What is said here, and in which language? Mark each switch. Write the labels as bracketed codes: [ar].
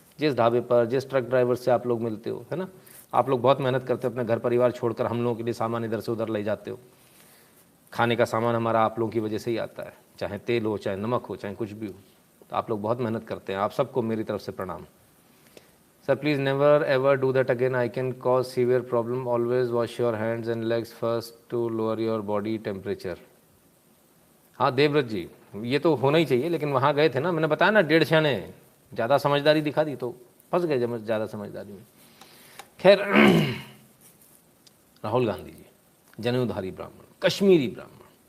[hi] जिस ढाबे पर, जिस ट्रक ड्राइवर से आप लोग मिलते हो, है ना, आप लोग बहुत मेहनत करते हो, अपने घर परिवार छोड़कर हम लोगों के लिए सामान इधर से उधर ले जाते हो। खाने का सामान हमारा आप लोगों की वजह से ही आता है, चाहे तेल हो, चाहे नमक हो, चाहे कुछ भी हो। तो आप लोग बहुत मेहनत करते हैं। आप सबको मेरी तरफ से प्रणाम। [en] Sir, please never ever do that again. I can cause severe problem. Always wash your hands and legs first to lower your body temperature. [hi] हाँ देवव्रत जी, ये तो होना ही चाहिए, लेकिन वहाँ गए थे ना, मैंने बताया ना, 1.5 ने ज़्यादा समझदारी दिखा दी तो फंस गए जब ज़्यादा समझदारी में। खैर, राहुल गांधी जी, जनेऊधारी ब्राह्मण, कश्मीरी ब्राह्मण।